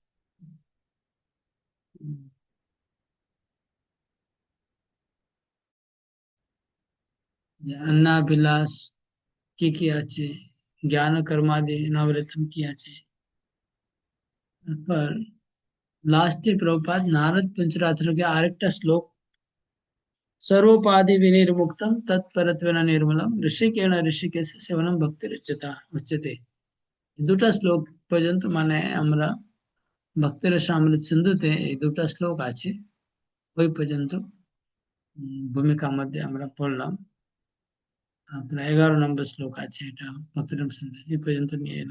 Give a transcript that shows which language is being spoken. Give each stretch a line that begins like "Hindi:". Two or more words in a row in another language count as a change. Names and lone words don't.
Bangla: যে অন্নাভিলাষ কি আছে, জ্ঞান কর্মাদি নবরত্ন কি আছে, তারপর লাস্টে প্রভুপাদ নারদ পঞ্চরাত্র के আরেকটা শ্লোক,
Sanskrit: सर्वोपाधि विनिर्मुक्तम तत्परत्वेन निर्मलम ऋषिकेण ऋषिकेश सेवनम भक्ति उच्यते।
Bangla: দুটা শ্লোক পর্যন্ত, মানে আমরা ভক্তির অমৃত সিন্ধুতে এই দুটা শ্লোক আছে, ওই পর্যন্ত ভূমিকা মধ্যে আমরা পড়লাম। আপনার 11 নম্বর শ্লোক আছে, এটা ভক্তির সিন্ধু এই পর্যন্ত নিয়ে এলাম।